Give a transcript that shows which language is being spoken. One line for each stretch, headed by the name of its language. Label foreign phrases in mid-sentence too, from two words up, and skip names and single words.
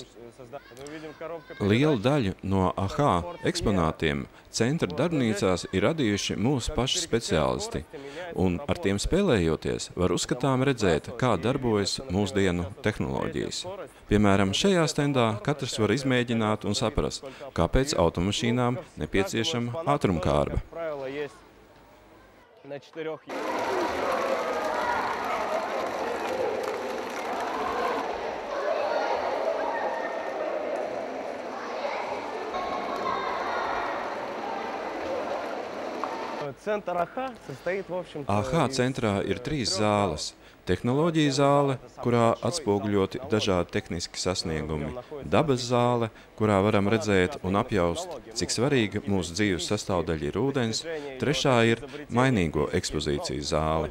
Latvian: Lielu daļu no AH eksponātiem centra darbnīcās ir radījuši mūsu paši speciālisti, un ar tiem spēlējoties var uzskatām redzēt, kā darbojas mūsdienu tehnoloģijas. Piemēram, šajā stendā katrs var izmēģināt un saprast, kāpēc automašīnām nepieciešama ātrumkārba.
Russian: на 4. Центр АХ состоит, в общем-то,
Latvian: AH centrā ir 3 zāles. Tehnoloģija zāle, kurā atspoguļoti dažādi tehniski sasniegumi. Dabas zāle, kurā varam redzēt un apjaust, cik svarīga mūsu dzīves sastāvdaļa ir ūdens. Trešā ir mainīgo ekspozīcijas zāle.